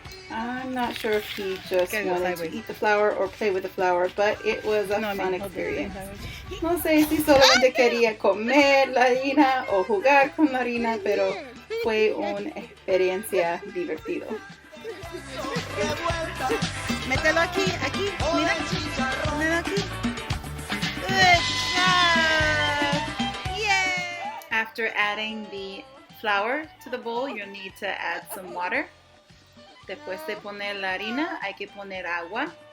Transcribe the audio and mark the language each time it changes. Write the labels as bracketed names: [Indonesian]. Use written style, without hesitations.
[English] I'm not sure if he just wanted to eat the flour or play with the flour, but it was a fun experience. [Spanish] No sé si solamente quería comer la harina o jugar con la harina, pero fue una experiencia divertida. Mételo aquí, mira. Mételo aquí. [English] Good job. Yay! After adding the flour to the bowl, you'll need to add some water. [Spanish] Después de poner la harina, hay que poner agua.